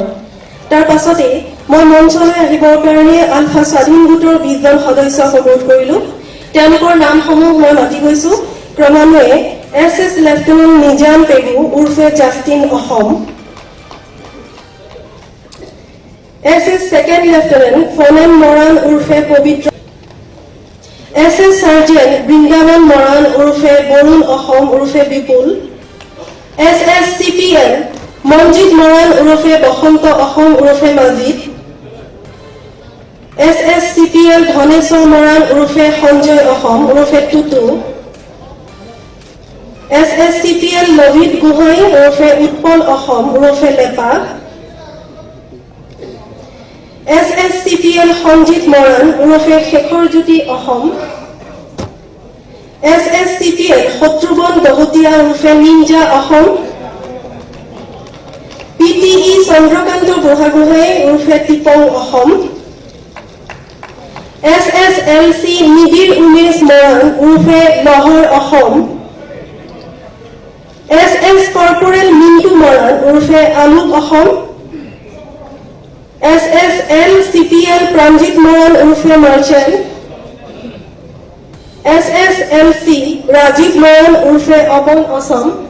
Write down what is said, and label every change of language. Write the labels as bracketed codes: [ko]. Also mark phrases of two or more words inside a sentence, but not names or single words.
[as] তাৰ পাছতে মই মঞ্চলৈ আহিবৰ কাৰণে আলফা স্বাধীন গোটৰ 20 জন সদস্যক অনুৰোধ কৰিলোঁ। তেওঁলোকৰ নামসমূহ মই মাতি গৈছোঁ। ক্ৰমান্বয়ে SS লেফটেনেণ্ট নিজাম পেগু উৰ্ফে জাষ্টিন অসম, SS ছেকেণ্ড লেফটেনেণ্ট ফনেন মৰাণ উৰ্ফে পবিত্ৰ, SS Sergeant Brindavan Moran urfe Borun Ahom urfe Bipul, SS CPL Manjit Moran urfe Bakhanta Ahom urfe Majid, SS CPL Dhaneswar Moran urfe Sanjay Ahom urfe Tutu, SS CPL Lovid Guhai urfe Utpal Ahom urfe Lepa, SS CPL Sanjit Moran urfe Shekhar Jyoti Ahom, SS CPL Shatrubhan Dahotia urfe Ninja Ahom, PTE Chandrakanta Buhagohai urfe Tipong Ahom, SSLC Nidir Umesh Moran urfe Lahore Ahom, SS Corporal Mintu Moran urfe Aluk Ahom, SSL CPL Pranjit Moran urfe Marchand, SSLC Rajiv Moran urfe Abon Assam,